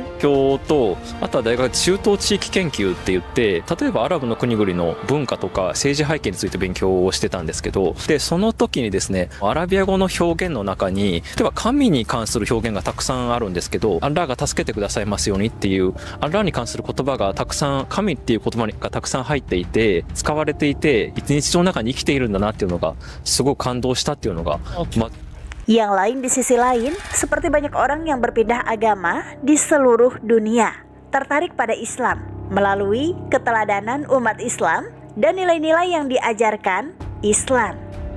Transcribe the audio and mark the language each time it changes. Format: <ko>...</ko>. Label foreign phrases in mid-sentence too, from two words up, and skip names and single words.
<ja>教とあとは大学中東地域研究って言って、例えばアラブの国々の文化とか政治背景について勉強をしてたんですけど、でその時にですね、アラビア語の表現の中に例えば神に関する表現がたくさんあるんですけど、アッラーが助けてくださいますようにっていうアッラーに関する言葉がたくさん、神っていう言葉がたくさん入っていて使われていて、一日常の中に生きているんだなっていうのがすごく感動したっていうのが、</ja> <id>Yang lain di sisi lain, seperti banyak orang yang berpindah agama di seluruh dunia, tertarik pada Islam melalui keteladanan umat Islam dan nilai-nilai yang diajarkan Islam.</id>